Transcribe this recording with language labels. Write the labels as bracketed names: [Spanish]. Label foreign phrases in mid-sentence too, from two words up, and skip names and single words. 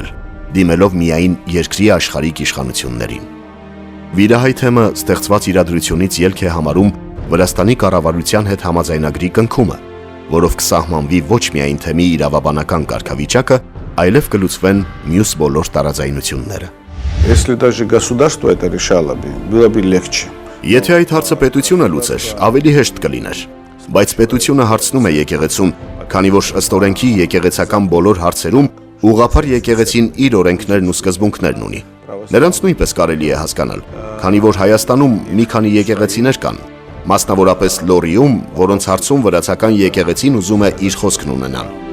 [Armenian] դիմելով միայն երկրի աշխարհիկ իշխանություններին։ Վիրահայ թեմը ստեղծված իրադրությունից ելք է համարում Վրաստանի կառավարության հետ համաձայնագրի կնքումը, որով կսահմանվի ոչ միայն թեմի իրավաբանական կարգավիճակը, այլև կլուծվեն մյուս բոլոր տարաձայնությունները։ [Russian] Если даже государство это решало бы, было бы легче. [Armenian] Եթե այդ հարցը պետությունը լուծեր, ավելի հեշտ կլիներ, բայց պետությունը հարցնում է եկեղեցուն, քանի որ ըստ օրենքի եկեղեցական բոլոր հարցերում ուղղափառ եկեղեցին իր օրենքներն ու սկզբունքներն ունի։ Նրանց նույնպես կարելի է հասկանալ, քանի որ Հայաստանում մի քանի եկեղեցիներ կան, մասնավորապես Լորիում, որոնց հարցում վրացական եկեղեցին ուզում է իր խոսքն ունենալ։